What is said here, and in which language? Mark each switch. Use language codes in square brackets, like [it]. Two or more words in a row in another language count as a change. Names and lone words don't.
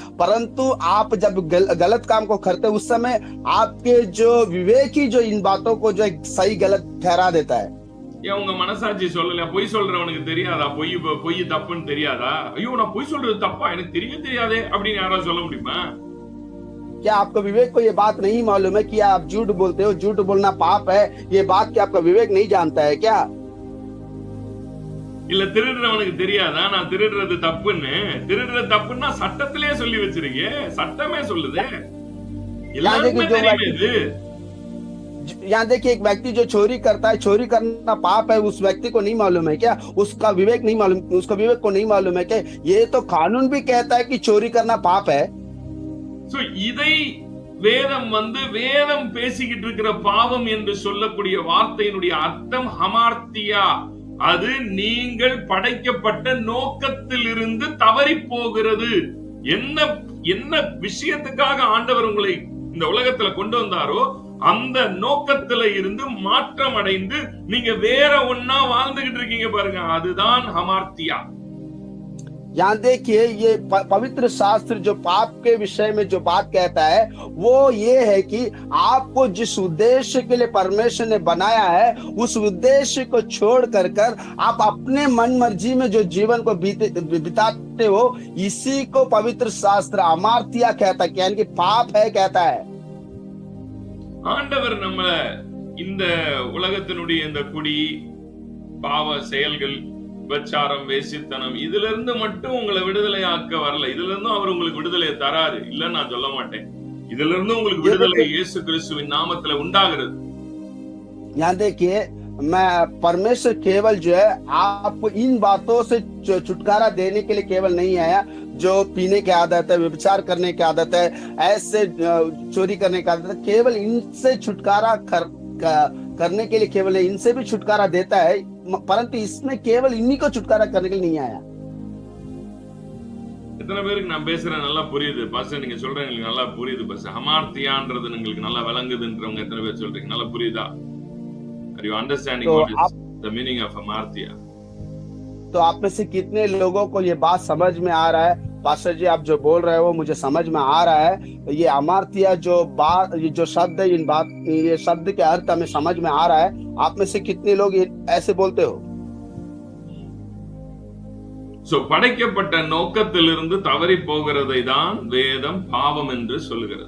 [hi] परंतु आप जब गलत काम को करते उस समय आपके जो विवेक ही जो इन बातों को जो सही गलत ठहरा देता है। [ta] ஏன் உங்க மனசாட்சி சொல்லல? பொய் சொல்றவனுக்கு தெரியாதா பொய் தப்புன்னு தெரியாதா? ஐயோ நான் பொய் சொல்றது தப்பா, எனக்கு தெரியாதே அப்படின்னு யாராவது சொல்ல முடியுமா? [hi] क्या आपको विवेक को ये बात नहीं मालूम है कि आप झूठ बोलते हो, झूठ बोलना पाप है, ये बात क्या आपका विवेक नहीं जानता है क्या? [ta] இல்ல திருடுறவனுக்கு தெரியாதா நான் திருடுறது தப்புன்னு? திருடுறது தப்புன்னா சட்டத்திலே சொல்லி வச்சிருக்கே, சட்டமே சொல்லுது, எல்லாருக்குமே தெரியுமே இது। [hi] यहाँ देखिए एक व्यक्ति जो चोरी करता है, चोरी करना पाप है, उस व्यक्ति को नहीं मालूम है क्या? उसका विवेक को नहीं मालूम है क्या? ये तो कानून भी कहता है कि चोरी करना पाप है। [ta] சோ இதை வேதம் பேசிக்கிட்டு இருக்கிற பாவம் என்று சொல்லக்கூடிய வார்த்தையினுடைய அர்த்தம் ஹமார்த்தியா. அது நீங்கள் படைக்கப்பட்ட நோக்கத்திலிருந்து தவறி போகிறது. என்ன விஷயத்துக்காக ஆண்டவர் உங்களை இந்த உலகத்துல கொண்டு வந்தாரோ அந்த நோக்கத்துல இருந்து மாற்றம் அடைந்து நீங்க வேற ஒன்னா வாழ்ந்துகிட்டு இருக்கீங்க பாருங்க, அதுதான் ஹமார்த்தியா। [hi] यहाँ देखिए ये पवित्र शास्त्र जो पाप के विषय में जो बात कहता है वो ये है कि आपको जिस उद्देश्य के लिए परमेश्वर ने बनाया है उस उद्देश्य को छोड़ कर आप अपने मन मर्जी में जो जीवन को बिताते हो, इसी को पवित्र शास्त्र अमार्तिया कहता है, यानी कि पाप है कहता है। [ta] ஆண்டவர் நம்மள இந்த உலகத்தினுடைய இந்த குடி, பாவ செயல்கள், விபச்சாரம், வேசித்தனம் இதுல இருந்து மட்டும் உங்களை விடுதலை ஆக்க வரல. இதுல இருந்தும் அவர் உங்களுக்கு விடுதலை தராரு, இல்லன்னு நான் சொல்ல மாட்டேன்। இதுல இருந்து உங்களுக்கு விடுதலை இயேசு கிறிஸ்துவின் நாமத்துல உண்டாகிறது। [hi] यहाँ देखिए मैं परमेश्वर केवल जो है आपको इन बातों से छुटकारा देने के लिए केवल नहीं आया, जो पीने की आदत है, व्यभिचार करने की आदत है, ऐसे चोरी करने की आदत है, केवल इनसे छुटकारा करने के लिए केवल इनसे भी छुटकारा देता है, परंतु इसमें केवल इन्हीं को छुटकारा करने के लिए नहीं आया। [ta] எத்தனை பேருக்கு நான் பேசுறேன் நல்லா புரியுது பாஸ்டர்? நீங்க சொல்றீங்க எனக்கு நல்லா புரியுது பாஸ்டர்। ஹமார்த்தியான்றது உங்களுக்கு நல்லா விளங்குதுன்றவங்க எத்தனை பேர் சொல்றீங்க? நல்லா புரியுதா? [en] Are you understanding what is the meaning of hamartia? [hi] तो आप में से कितने लोगों को ये बात समझ में आ रहा है? पास्टर जी आप जो बोल रहे हो मुझे समझ में आ रहा है। ये अमार्तिया जो शब्द है, ये शब्द के अर्थ हमें समझ में आ रहा है। आप में से कितने लोग ऐसे बोलते हो? [ta] படைக்கப்பட்ட நோக்கத்திலிருந்து தவறி போகிறதை தான் வேதம் பாவம் என்று சொல்லுகிறது।